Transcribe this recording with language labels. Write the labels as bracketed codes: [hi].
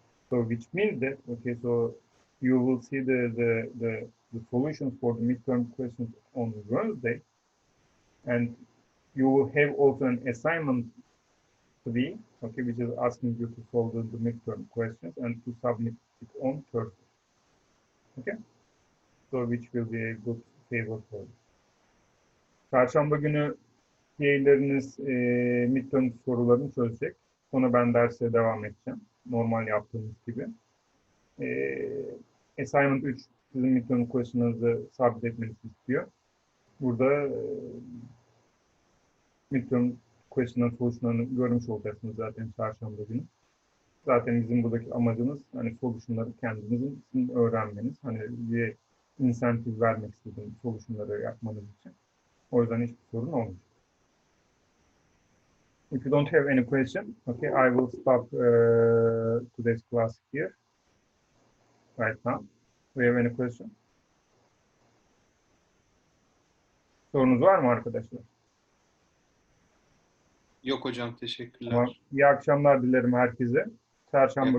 [en] So which means that okay, so you will see the solutions for the midterm questions on Wednesday, and you will have also an assignment 3, okay, which is asking you to solve the midterm questions and to submit it on Thursday. Okay, so which will be a good favor for you. [tr] Çarşamba günü üyeleriniz midterm sorularını çözecek. Sonra ben derse devam edeceğim. Normal yaptığımız gibi. Assignment 3 sizin midterm question'ınızı sabit etmenizi istiyor. Burada midterm question'ın sonuçlarını görmüş olacaksınız zaten çarşamba günü. Zaten bizim buradaki amacımız hani solution'ları kendinizin öğrenmeniz. Hani bir insentif vermek istediğim solution'ları yapmanız için. O yüzden hiçbir sorun olmayacak. [en] If you don't have any question, okay, I will stop today's class here right now. Do you have any question? [tr] Sorunuz var mı arkadaşlar? Yok hocam, teşekkürler. Tamam. İyi akşamlar dilerim herkese. Çarşamba